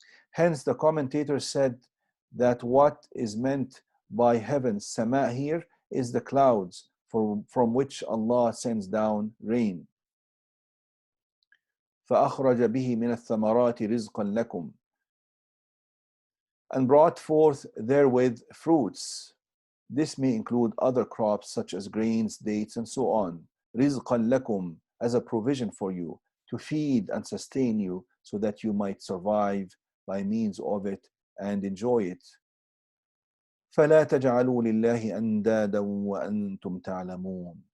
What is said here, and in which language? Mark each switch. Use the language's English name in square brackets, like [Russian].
[English] Hence, the commentators said that what is meant by heavens, sama, here is the clouds from which Allah sends down rain. [Arabic] فأخرج به من الثمرات رزقا لكم, [English] and brought forth therewith fruits. This may include other crops such as grains, dates, and so on. [Arabic] رزقا لكم, [English] as a provision for you, to feed and sustain you so that you might survive by means of it and enjoy it. [Arabic] فَلَا تَجْعَلُوا لِلَّهِ أَنْدَادًا وَأَنْتُمْ تَعْلَمُونَ.